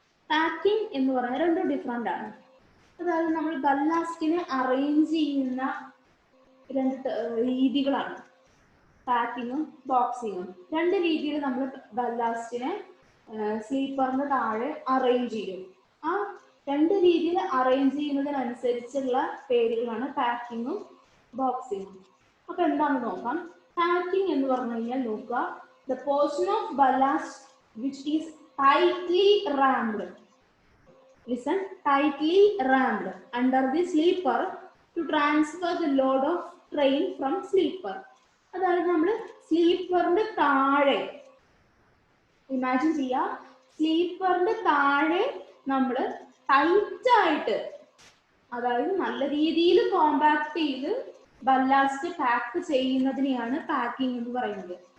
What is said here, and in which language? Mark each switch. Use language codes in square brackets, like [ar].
[ml] Packing എന്ന് പറഞ്ഞാൽ രണ്ടും ഡിഫറെൻ്റ് ആണ്. അതായത് നമ്മൾ ബല്ലാസ്റ്റിനെ അറേഞ്ച് ചെയ്യുന്ന രണ്ട് രീതികളാണ് പാക്കിങ്ങും ബോക്സിങ്ങും. രണ്ട് രീതിയിൽ നമ്മൾ ബല്ലാസ്റ്റിനെ സ്ലീപ്പറിന്റെ താഴെ അറേഞ്ച് ചെയ്യും. ആ രണ്ട് രീതിയിൽ അറേഞ്ച് ചെയ്യുന്നതിനനുസരിച്ചുള്ള പേരുകളാണ് പാക്കിങ്ങും ബോക്സിങ്ങും. അപ്പൊ എന്താണെന്ന് നോക്കാം. പാക്കിംഗ് എന്ന് പറഞ്ഞു കഴിഞ്ഞാൽ നോക്കുക, [en] The portion of ballast which is tightly rammed, listen, tightly rammed under the sleeper to transfer the load of train from sleeper. [ml] അതായത് നമ്മൾ സ്ലീപ്പറിന്റെ താഴെ ഇമാജിൻ ചെയ്യുക, സ്ലീപ്പറിന്റെ താഴെ നമ്മൾ ടൈറ്റ് ആയിട്ട്, അതായത് നല്ല രീതിയിൽ കോമ്പാക്ട് ചെയ്ത് ബല്ലാസ്റ്റ് പാക്ക് ചെയ്യുന്നതിനെയാണ് പാക്കിംഗ് എന്ന് പറയുന്നത്.